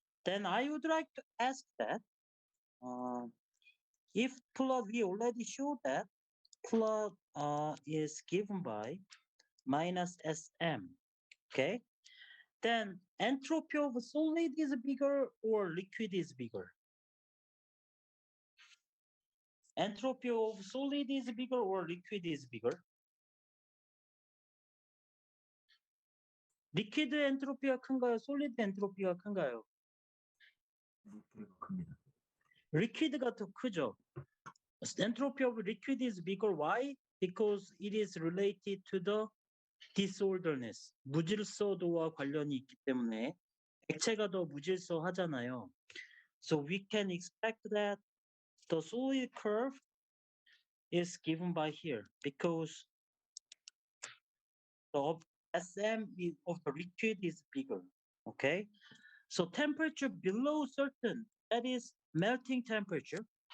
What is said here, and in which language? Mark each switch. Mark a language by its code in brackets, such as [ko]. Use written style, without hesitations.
[en] Then I would like to ask that if plot, we already showed that plot is given by minus Sm. Okay. Then entropy of solid is bigger or liquid is bigger? Entropy of solid is bigger or liquid is bigger? [ko] 리퀴드 엔트로피가 큰가요? 솔리드 엔트로피가 큰가요? 리퀴드가 큽니다. 리퀴드가 더 크죠. [en] Entropy of liquid is bigger. Why? Because it is related to the disorderness. [ko] 무질서도와 관련이 있기 때문에 액체가 더 무질서하잖아요. [en] So we can expect that the solid curve is given by here because the Sm of the liquid is bigger. Okay, so temperature below certain, that is melting temperature.